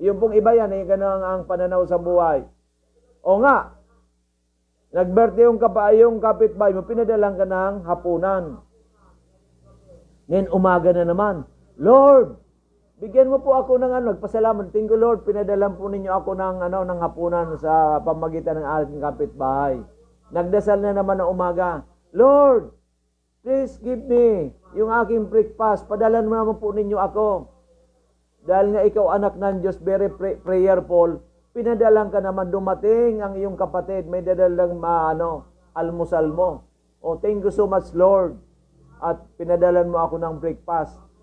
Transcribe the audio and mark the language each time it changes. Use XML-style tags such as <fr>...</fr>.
<tl>Yung pong iba yan, ganun ang pananaw sa buhay. O nga, nag-birthday yung kapitbahay mo, pinadalang ka ng hapunan. Ngayon, umaga na naman, Lord, bigyan mo po ako ng nagpasalamat.</tl> <en>Thank you, Lord,</en> <tl>pinadalan po ninyo ako ng hapunan sa pamagitan ng aking kapitbahay. Nagdasal na naman ng umaga, Lord,</tl> <en>please give me</en> <tl>yung aking</tl> <en>breakfast.</en> <tl>Padalan mo naman po ninyo ako. Dahil nga ikaw anak ng Diyos,</tl> <en>very prayerful,</en> <tl>pinadalang ka naman, dumating ang iyong kapatid, may dadalang almusal mo.</tl> <en>Oh, thank you so much, Lord.</en> <tl>At pinadalan mo ako ng</tl> <en>breakfast.</en>